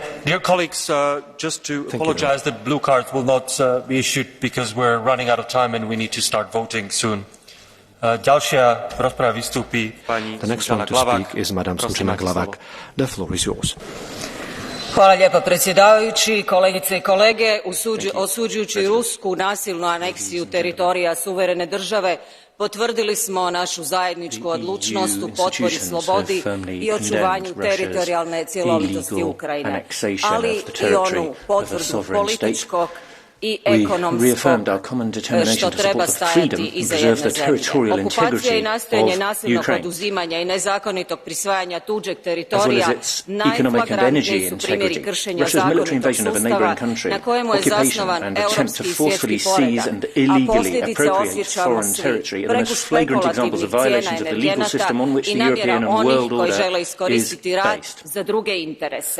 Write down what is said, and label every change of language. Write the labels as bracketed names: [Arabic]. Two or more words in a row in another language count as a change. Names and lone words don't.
[English] Dear colleagues, just to apologize that blue cards will not be issued because we're running out of time and we need to start voting soon. [Slovak] Ďalšia rozprava vystúpi pani Sunčana Glavak. [English] The next one to speak is Madame Sunčana Glavak. The floor is yours. [Croatian] Hvala lijepa predsjedavajući, kolegice i kolege. Osuđujući rusku nasilnu aneksiju teritorija suverene države, potvrdili smo našu zajedničku odlučnost u potpori slobodi i očuvanju teritorijalne cjelovitosti Ukrajine, ali i onu potvrdu političkog I ekonomsko, što treba stajati iza jedne zemlje. Okupacija i nastojanje nasilnog oduzimanja i nezakonitog prisvajanja tuđeg teritorija najflagrantniji su primjeri kršenja zakonitog sustava na kojemu je zasnovan europski i svjetski poredak, a posljedice osjećamo svi, preko špekulativnih cijena energenata i namjera onih koji žele iskoristiti rat za druge interese.